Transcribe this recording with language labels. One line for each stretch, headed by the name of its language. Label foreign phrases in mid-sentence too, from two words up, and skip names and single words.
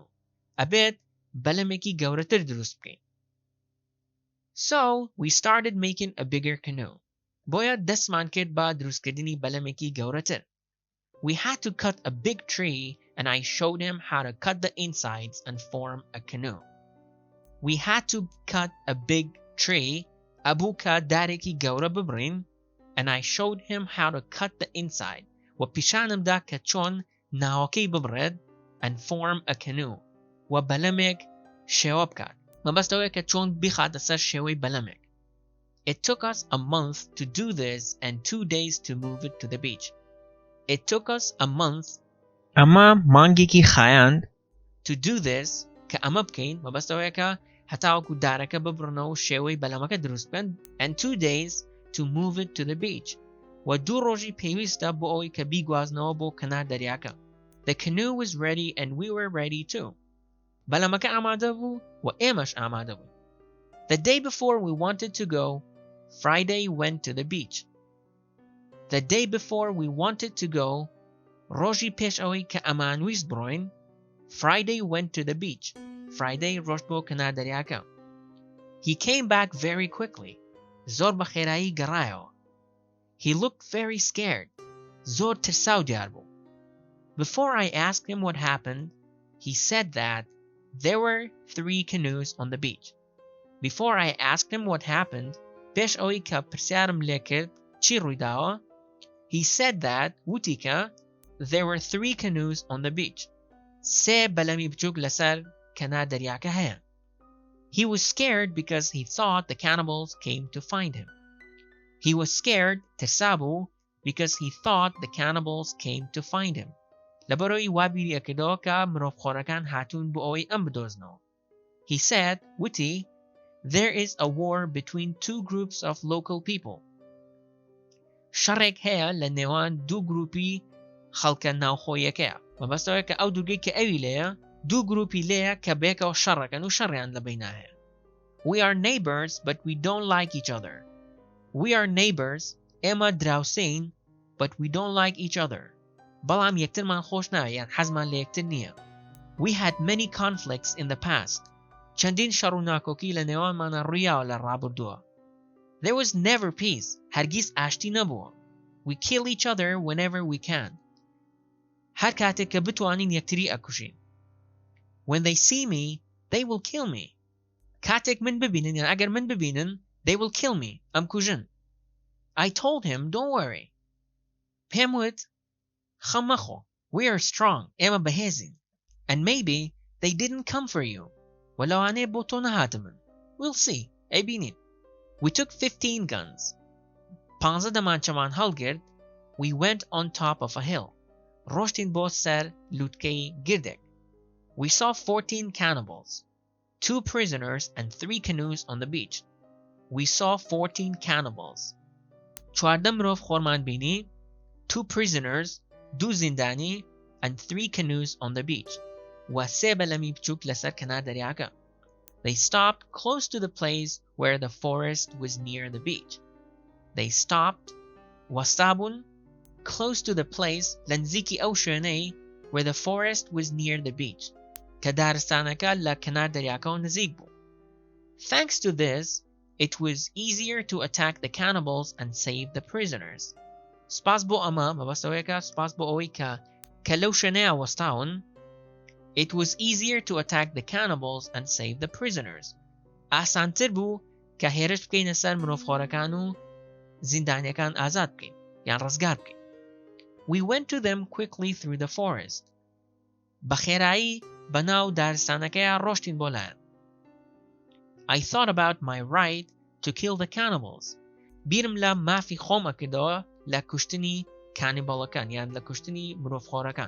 Central Kurdish: ئەبێت بەلەمێکی گەورەتر دروست بکەین.
English: So we started making a bigger canoe.
Central Kurdish: بۆیە دەستمان کرد بە دروستکردنی بەلەمێکی گەورەتر.
English: We had to cut a big tree and I showed him how to cut the insides and form a canoe. We had to cut a big tree
Central Kurdish: ئەبووکە دارێکی گەورە ببڕین
English: and I showed him how to cut the inside
Central Kurdish: و پیشانمدا کە چۆن ناوەکەی ببڕێت
English: and form a canoe
Central Kurdish: و بەلەمێک شێوە بکات. مەبەستەوەیە کە چۆن بیخاتە سەر شێوەی بەلەمێک.
English: It took us a month to do this and 2 days to move it to the beach. It took us a month
Central Kurdish: ئەمە مانگێکی خایاند
English: to do this
Central Kurdish: کە ئەمە بکەین مەبەستەوەیە کە هەتاوەکو دارەکە ببڕنەوە شێوەی بەلەمەکە دروست بکەن
English: and 2 days to move it to the beach
Central Kurdish: و 2 ڕۆژی پێویستە بۆ ئەوەی کە بیگوازنەوە بۆ کەنار دەریاکە.
English: The canoe was ready and we were ready too.
Central Kurdish: بەلەمەکە ئامادە بوو و ئێمەش ئامادە بوو.
English: The day before we wanted to go, Friday went to the beach. The day before we wanted to go,
Central Kurdish: ڕۆژی پێش ئەوەی کە ئەمانویست بڕۆین,
English: Friday went to the beach.
Central Kurdish: Friday ڕۆشت بۆ کەنار دەریاکە.
English: He came back very quickly.
Central Kurdish: زۆر بە خێرایی گەڕایەوە.
English: He looked very scared.
Central Kurdish: زۆر ترساو دیار بوو.
English: Before I asked him what happened, he said that there were 3 canoes on the beach. Before I asked him what happened,
Central Kurdish: پێش ئەوەی کە پرسیارم لێ کرد چی ڕوویداوە,
English: he said that
Central Kurdish: وتی کە
English: there were 3 canoes on the beach.
Central Kurdish: 3 بەلەمی بچووک لەسەر کەنار دەریاکە هەیە.
English: He was scared because he thought the cannibals came to find him. He was scared ترسابوو because he thought the cannibals came to find him.
Central Kurdish: لەبەرەوەی وابیری ئەکردەوە کە مرۆڤخۆرەکان هاتوون بۆ ئەوەی ئەم بدۆزنەوە.
English: He said, وتی, there is a war between 2 groups of local people.
Central Kurdish: شەڕێک هەیە لە نێوان 2 گروپی خەڵکە ناوخۆیەکەیە. مەبەستەوەیە کە ئەو دوورگەی کە ئەوی لێیە 2 گروپی لێیە کە بێکەوە شەڕەکەن و شەڕیان لە بەینا هەیە.
English: We are neighbors but we don't like each other. We are neighbors
Central Kurdish: ئێمە دراوسین
English: but we don't like each other.
Central Kurdish: بەڵام یەکترمان خۆش ناوە یان حەزمان لە یەکتر نییە.
English: We had many conflicts in the past.
Central Kurdish: چەندین شەڕ و ناکۆکی لە نێوانمانە ڕوویاوە لە ڕابردووە.
English: There was never peace.
Central Kurdish: هەرگیز ئاشتی نەبووە.
English: We kill each other whenever we can.
Central Kurdish: هەر کاتێک کە بتوانین یەکتری ئەکوژین.
English: When they see me, they will kill me.
Central Kurdish: کاتێک من ببینن یان ئەگەر من ببینن,
English: they will kill me. ئەمکوژن. I told him, don't worry.
Central Kurdish: پێم وت, خەم مەخۆ.
English: We are strong.
Central Kurdish: ئێمە بەهێزین.
English: And maybe they didn't come for you.
Central Kurdish: وەلەوانەیە بۆ تۆ نەهاتمن.
English: We'll see. ئەیبینین. We took 15 guns.
Central Kurdish: 15 دەمانچەمان هەڵگرت.
English: We went on top of a hill.
Central Kurdish: ڕۆشتین بۆ سەر لووتکەی گردێک.
English: We saw 14 cannibals, 2 prisoners and 3 canoes on the beach. We saw 14 cannibals.
Central Kurdish: 14 مرۆڤ خۆرمان بینی,
English: 2 prisoners, 2 زیندانی, and 3 canoes on the beach.
Central Kurdish: و 3 بەلەمی بچووک لەسەر کەنار دەریاکە.
English: They stopped close to the place where the forest was near the beach. They stopped, وەستابوون, close to the place
Central Kurdish: لەنزیکی ئەو شوێنەی
English: where the forest was near the beach.
Central Kurdish: کە دارستانەکە لە کەنار دەریاکەوە نزیک بوو.
English: Thanks to this, It was easier to attack the cannibals and save the prisoners.
Central Kurdish: سپاس بۆ ئەمە مەبەستەوەیەکە سپاس بۆ ئەوەی کە لەو شوێنەیە وەستاون.
English: It was easier to attack the cannibals and save the prisoners.
Central Kurdish: ئاسانتر بوو کە هێرش بکەینە سەر مرۆڤخۆرەکان و زیندانیەکان ئازاد بکەین یان ڕزگار بکەین.
English: We went to them quickly through the forest.
Central Kurdish: بەخێرایی بەناو دارستانەکەیە ڕۆشتین بۆ لایەن.
English: I thought about my right to kill the cannibals.
Central Kurdish: بیرم لە مافی خۆمە کردەوە لە کوشتنی کانیباڵەکان یان لە کوشتنی مرۆڤخۆرەکان.